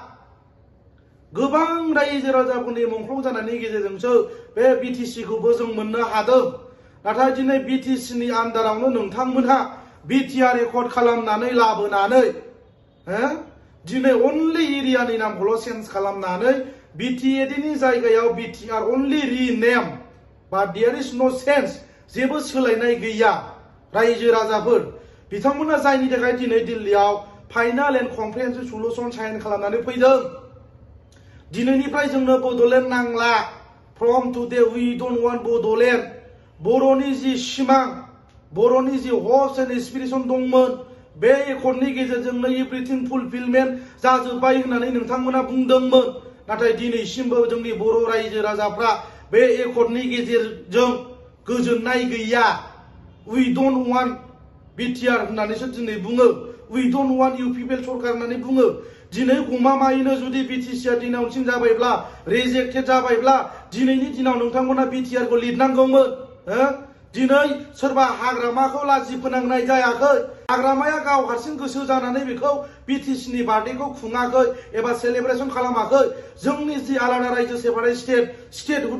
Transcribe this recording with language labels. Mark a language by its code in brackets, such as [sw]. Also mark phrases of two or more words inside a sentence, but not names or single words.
[brx] गोबां रायजो राजाफोरनि मुंख्लं जानायनि गेजेरजोंसो बे बिटिसिखौबो जों मोननो हादों नाथाय दिनै बिटिसिनि आन्दारावनो नोंथांमोनहा बिटिआर एकर्ड खालामनानै लाबोनानै दिनै अनलि एरियानि नामखौल' चेन्ज खालामनानै बिटिएडिनि जायगायाव बिटिआर अनलि रिनेम बा [en] there is no change [brx] जेबो सोलायनाय गैया रायजो राजाफोर बिथांमोना जायनि थाखाय दिनै दिल्लीयाव [en] final and comprehensive solution [brx] साइन खालामनानै फैदों दिनैनिफ्राय जोंनो बड'लेण्ड नांला [en] from today we don't want [brx] बड'लेण्ड बर'नि जि सिमां बर'नि जि [en] hopes and aspiration [brx] दंमोन बे एकर्डनि गेजेरजोंनो एभ्रिथिं फुलफिलमेन्ट जाजोब्बाय होननानै नोंथांमोना बुंदोंमोन नाथाय दिनैसिमबो जोंनि बर' रायजो राजाफ्रा बे एकर्डनि गेजेरजों गोजोननाय गैया [en] we don't want [brx] बिटिआर होननानैसो दिनै बुङो [en] we don't want [brx] इउपिपिएल सरकार होननानै बुङो दिनै गमामायैनो जुदि बिटिसिआ दिनावसिम जाबायब्ला रिजेक्टेड जाबायब्ला दिनैनि दिनाव नोंथांमोना बिटिआरखौ लिरनांगौमोन दिनै सोरबा हाग्रामाखौ लाजि फोनांनाय जायाखै हाग्रामाया गाव हारसिं गोसो जानानै बेखौ बिटिसिनि बार्थडेखौ खुङाखै एबा सेलेब्रेसन खालामाखै जोंनि जि आलादा रायजो [en] separate statehood